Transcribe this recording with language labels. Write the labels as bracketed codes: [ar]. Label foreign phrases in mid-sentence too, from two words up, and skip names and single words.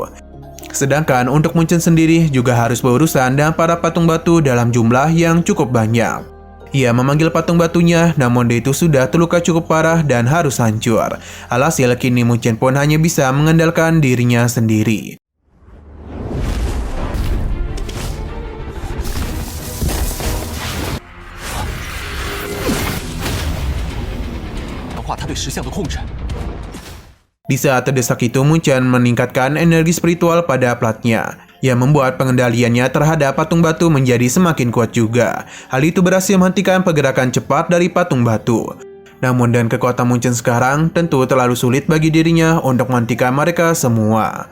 [id] Sedangkan untuk Munchen sendiri juga harus berurusan dengan para patung batu dalam jumlah yang cukup banyak. Ia memanggil patung batunya, namun dia itu sudah terluka cukup parah dan harus hancur. Alhasil kini Munchen pun hanya bisa mengandalkan dirinya sendiri. [zh] 化他对石像的控制。 [id] Di saat terdesak itu, Munchen meningkatkan energi spiritual pada platnya, yang membuat pengendaliannya terhadap patung batu menjadi semakin kuat juga. Hal itu berhasil menghentikan pergerakan cepat dari patung batu. Namun dengan kekuatan Munchen sekarang, tentu terlalu sulit bagi dirinya untuk menghentikan mereka semua.